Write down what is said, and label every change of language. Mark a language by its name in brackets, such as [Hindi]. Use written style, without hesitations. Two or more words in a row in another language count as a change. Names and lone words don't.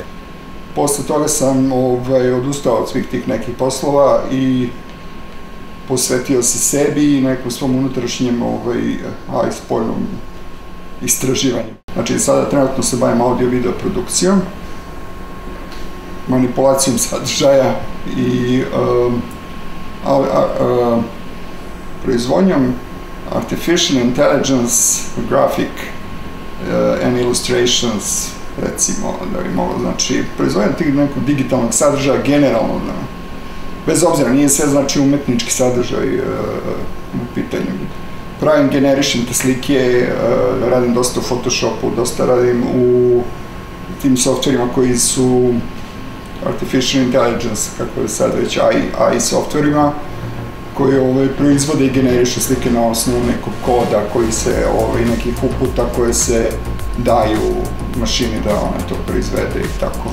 [Serbian] Posle toga sam odustao od svih tih nekih poslova i posvetio se sebi i nekom svom unutrašnjem i spoljnom istraživanju. Znači, sada trenutno se bavim audio-video produkcijom, manipulacijom sadržaja i proizvodnjom [English] artificial intelligence, graphic and illustrations, [Serbian] recimo, da bi moglo, znači, proizvodnjom tih nekog digitalnog sadržaja generalno, bez obzira, nije sve znači umetnički sadržaj u pitanju. Pravim, generišem te slike, radim dosta u Photoshopu, dosta radim u tim softverima koji su [English] artificial intelligence, [Serbian] kako je sad već AI softverima, koji proizvode i generišu slike na osnovu nekog koda, koji se, nekih uputa koje se daju mašini da ona to proizvede i tako.